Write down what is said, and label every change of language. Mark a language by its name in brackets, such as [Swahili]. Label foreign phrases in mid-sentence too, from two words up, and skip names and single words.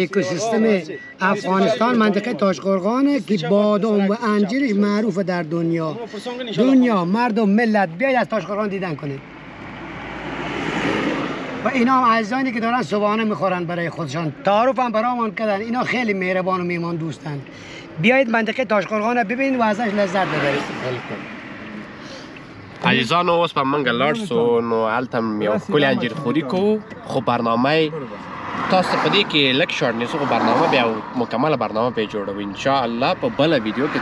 [Persian] اکوسیستم افغانستان منطقه تاشقرغانه که بادام و انجیرش معروفه در دنیا مردم ملت بیاید از تاشقرغان دیدن کنید. و اینا هم عزیزانی که دارن صبحانه میخورن برای خودشان، تعارف هم برامون کردن. اینا خیلی مهربان و میهمان دوستن. بیایید منطقه تاشقرغان ببینید و ازش لذت ببرید. [Pashto] عزیزانو اوس په منګه لاړ سو. نو هلته یو ښکلې انجیر خوري کوو، خو برنامه تاسو په دې کې لږ شارټ نیسو، خو برنامه بیا مکمله برنامه پرې جوړوو انشاءالله په بله ویډیو کې.